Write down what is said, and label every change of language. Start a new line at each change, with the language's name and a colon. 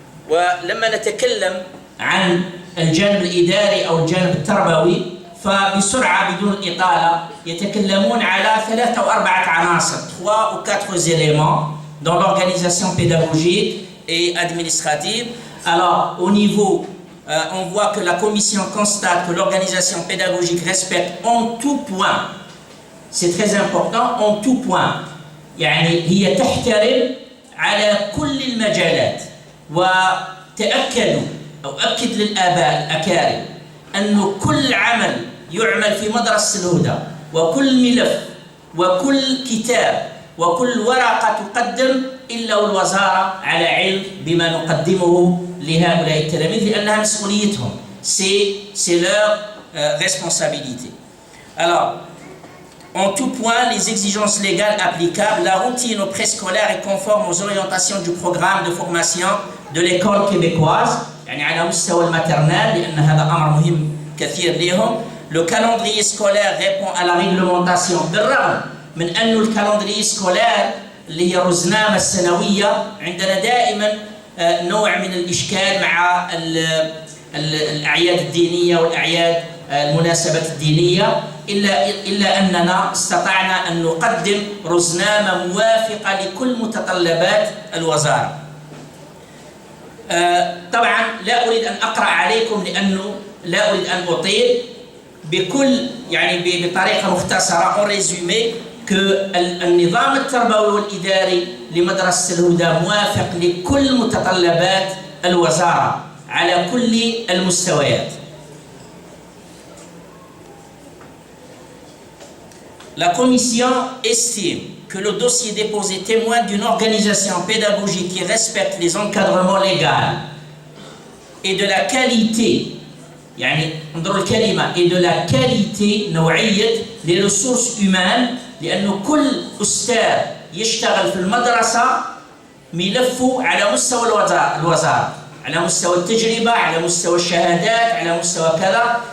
Arabic: ولما نتكلم عن الجانب الإداري أو الجانب التربوي فبسرعة بدون إطالة يتكلمون على 3 أو 4 عناصر،
French: 3 ou 4 éléments dans l'organisation pédagogique et administrative. Alors au niveau on voit que la commission constate que l'organisation pédagogique respecte en tout point, c'est très important, en tout point,
Arabic: يعني هي تحترم على كل المجالات. وتأكدوا أو أكد للآباء الأكارم أنه كل عمل يعمل في مدرسة الهدى وكل ملف وكل كتاب وكل ورقة تقدم إلا والوزارة على علم بما نقدمه لهؤلاء التلاميذ لأنها مسؤوليتهم.
French: C'est leur responsabilité. Alors, en tout point, les exigences légales applicables, la routine au préscolaire est conforme aux orientations du programme de formation de l'école québécoise,
Arabic: يعني على مستوى الماترنال لأن هذا أمر مهم كثير لهم.
French: Le calendrier scolaire répond à la réglementation
Arabic: بالرغم من أن الكالندري سكولير اللي هي الرزنامة السنوية عندنا دائما نوع من الإشكال مع الأعياد الدينية والأعياد المناسبات الدينية إلا أننا استطعنا أن نقدم رزنامة موافقة لكل متطلبات الوزارة. طبعا لا أريد أن أقرأ عليكم لأنه لا أريد أن أطيل بكل يعني بطريقة مختصرة
French: en résumé
Arabic: que النظام التربوي والإداري لمدرسة الهدى موافق لكل متطلبات الوزارة على كل المستويات.
French: La commission estime que le dossier déposé témoigne d'une organisation pédagogique qui respecte les encadrements légaux et de la qualité
Arabic: يعني انظروا الكلمة
French: et de la qualité
Arabic: نوعية
French: les ressources humaines
Arabic: لأنه كل أستاذ يشتغل في المدرسة ملفه على مستوى الوزارة على مستوى التجربة على مستوى الشهادات على مستوى كذا.